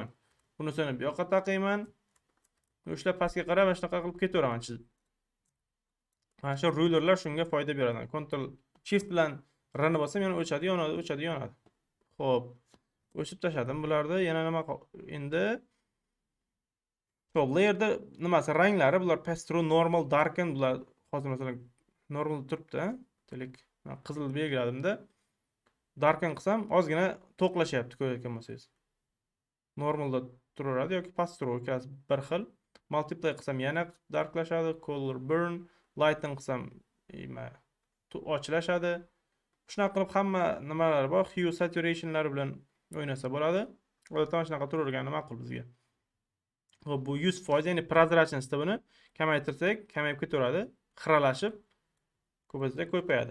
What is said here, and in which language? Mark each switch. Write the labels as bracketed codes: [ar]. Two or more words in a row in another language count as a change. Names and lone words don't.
[uz] Bunisini bu yoqqa taqayman. Ushlab pastga qarab mana shunaqa qilib ketaveraman chizib. Mana shu rulerlar shunga foyda beradi. [en] Ctrl Shift [uz] bilan R ni bosam yana o'chadi, yonadi. Xo'p, o'chib tashladim bularni. Yana nima endi? Xo'p, layerda nimasi? Ranglari bular [en] pass-through, normal, darken, [uz] bular hozir masalan normal turibdi. Delik, qizil belgiladimda. Darken qilsam ozgina to'qlashyapti, ko'rayotgan bo'lsangiz. Normalda turaveradi yoki pastrovka ikkalasi bir xil. Multiply qilsam yana darklashadi, [en] color burn, lighten [uz] qilsam ochilashadi. Shunaqa qilib hamma nimalari bor, [en] hue saturationlar [uz] bilan o'ynasa bo'ladi. Odatda shunaqa turavergani ma'qul bizga. Xo'p, bu 100%, ya'ni prozrachность buni kamaytirsak, kamayib ketaveradi, xiralashib, ko'paytirsak ko'payadi.